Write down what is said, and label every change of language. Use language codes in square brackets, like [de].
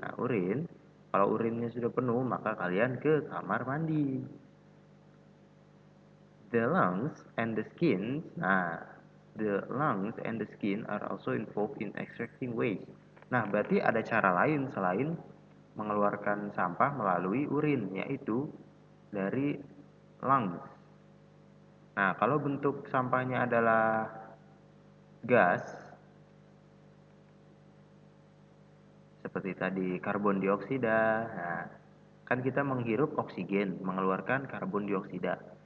[id] Nah, urin, kalau urinnya sudah penuh, maka kalian ke kamar mandi. [en] The lungs and the skin, nah, the lungs and the skin are also involved in extracting waste. [id] Nah, berarti ada cara lain selain mengeluarkan sampah melalui urin, yaitu dari lungs. Nah, kalau bentuk sampahnya adalah gas, seperti tadi karbon dioksida, nah, kan kita menghirup oksigen, mengeluarkan karbon dioksida.